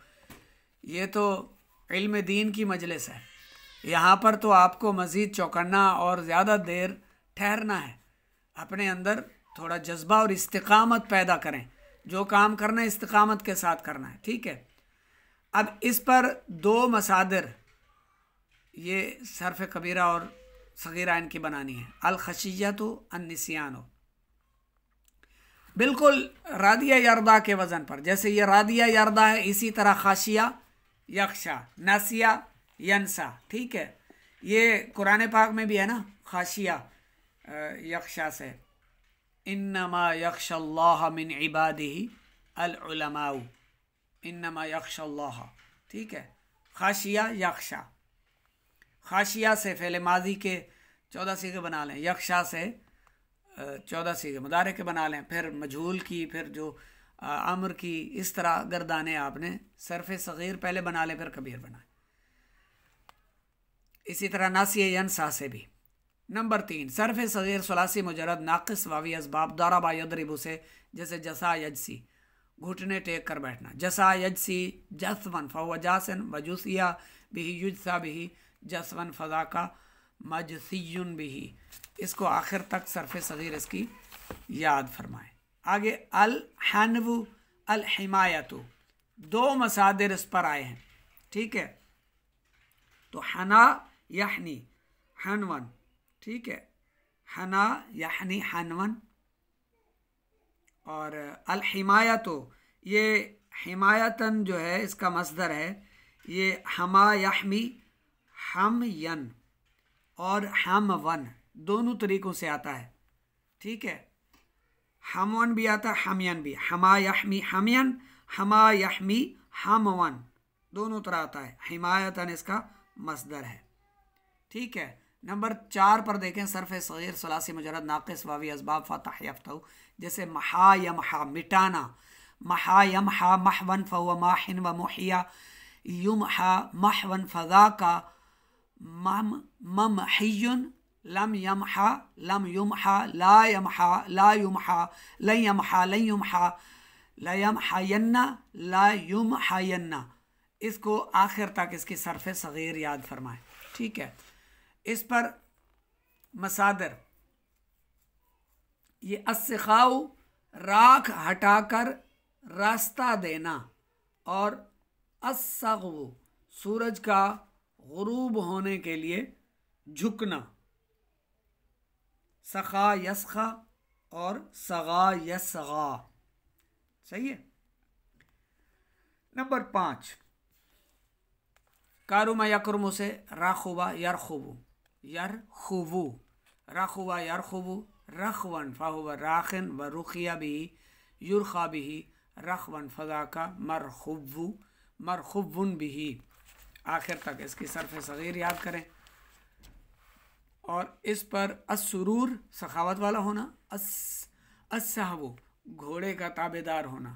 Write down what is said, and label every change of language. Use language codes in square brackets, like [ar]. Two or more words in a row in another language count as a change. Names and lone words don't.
[hi] ये तो इल्म दीन की मजलिस है, यहाँ पर तो आपको मज़ीद चौकन्ना और ज़्यादा देर ठहरना है। अपने अंदर थोड़ा जज्बा और इस्तिकामत पैदा करें, जो काम करना है इस्तिकामत के साथ करना है, ठीक है। अब इस पर 2 मसादिर ये सर्फ कबीरा और सगीरा इनकी बनानी है। [ar] الخشية النسيان, [hi] बिल्कुल [ar] رضي يرضى [hi] के वज़न पर। जैसे ये [ar] رضي يرضى [hi] है, इसी तरह [ar] خشي يخشى، نسي ينسى, [hi] ठीक है। ये कुरान पाक में भी है ना, [ar] خشي يخشى [hi] से, [ar] إنما يخشى الله من عباده العلماء، إنما يخشى الله, [hi] ठीक है। [ar] خشي يخشى, [hi] खाशिया से फ़ेल माजी के 14 सीगे बना लें, यख्शा से 14 सीगे मुदारे के बना लें, फिर मजहूल की, फिर जो अम्र की, इस तरह गर्दाने आपने सर्फ सगीर पहले बना लें, फिर कबीर बनाएं। इसी तरह नासिया यनसा से भी। नंबर 3, सर्फ सगीर सुलासी मुजरद नाक़िस वावी असबाब [ar] ضرب يضرب [hi] से, जैसे [ar] جثا يجثي, [hi] घुटने टेक कर बैठना। [ar] جثا يجثي جثوا فهو جاث وجثي به يجثى به جثوا فذاك مجثي به जसवन फ़ज़ाका मजसियुन बिही। [hi] इसको आखिर तक सर्फ सगीर इसकी याद फरमाएं। आगे [ar] الحنو الحماية, [hi] 2 मसादिर इस पर आए हैं, ठीक है। [ar] तो حنا يحنو حنوا, [hi] ठीक है, [ar] حنا يحنو حنوا. [hi] और अल हिमायतु, ये हिमायतन जो है इसका मसदर है, ये [ar] حمى يحمي [hi] हम यन और हम वन दोनों तरीक़ों से आता है, ठीक है। हमवन भी आता है, हमयन भी। [ar] حمى يحمي حميا، حمى يحمي حموا, [hi] दोनों तरह आता है। हिमायतन इसका मसदर है, ठीक है। नंबर 4 पर देखें, सर्फ सगीर सलासी मुजरद नाक़िस [ar] वावी असबाब फ़तह यफ्तहु, जैसे محا يمحو محوا فهو ماح ومحي يمحى محوا فذاك ممحي لم يمح لم يمح لا يمحو لا يمحى لن يمحو لن يمحى لا يمحون لا يمحين. [hi] इसको आखिर तक इसकी सर्फ सगीर याद फरमाएं, ठीक है। इस पर मसादर, ये अस्सिखाउ राख हटाकर रास्ता देना, और अस्सग़्व सूरज का गुरूब होने के लिए झुकना। [ar] سخا يسخو و صغا يصغو. [hi] सही है। नंबर 5, [ar] كرم يكرم से رخب يرخب رخوا فهو راخ ورخي به يرخى به رخوا فذاك مرخو به. [hi] आखिर तक इसकी सर्फ़ सग़ीर याद करें। और इस पर अस्सुरूर सखावत वाला होना, अस्सहबु घोड़े का ताबेदार होना।